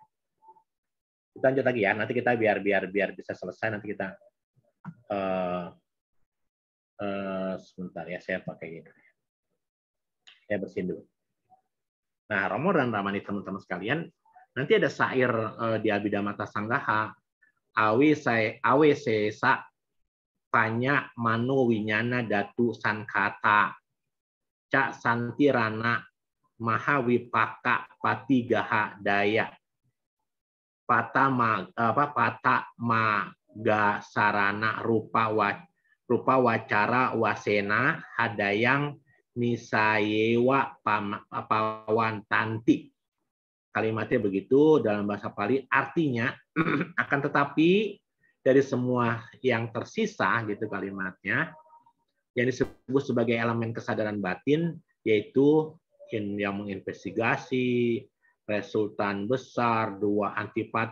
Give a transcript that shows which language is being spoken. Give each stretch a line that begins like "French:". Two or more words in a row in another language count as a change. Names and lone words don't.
Indonesian: Kita lanjut lagi ya. Nanti kita biar bisa selesai nanti kita sebentar ya, saya pakai ini. Saya bersihin dulu. Nah, Romo dan Ramani teman-teman sekalian, nanti ada syair di Abhidhamma Sanggaha,
Pali: awe sesa panya mano winyana datu sankata cak santirana mahawipaka patigaha daya pata maga sarana rupa wacara wasena hadayang nisayewa pawan tanti.
Indonesian: Kalimatnya begitu dalam bahasa Pali, artinya akan tetapi dari semua yang tersisa gitu kalimatnya yang disebut sebagai elemen kesadaran batin, yaitu yang menginvestigasi resultan besar, dua antipat.